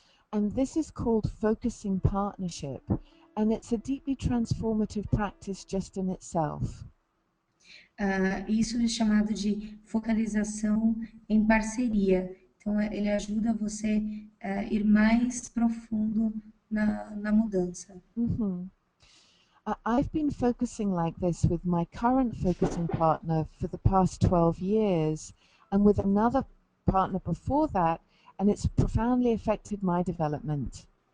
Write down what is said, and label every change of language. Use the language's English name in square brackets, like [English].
[English] And this is called focusing partnership, and it's a deeply transformative practice just in itself. [Portuguese] Isso é chamado de focalização em parceria. Então, ele ajuda você a ir mais profundo na mudança. [English] I've been focusing like this with my current focusing partner for the past 12 years, and with another partner before that, and it's profoundly affected my development.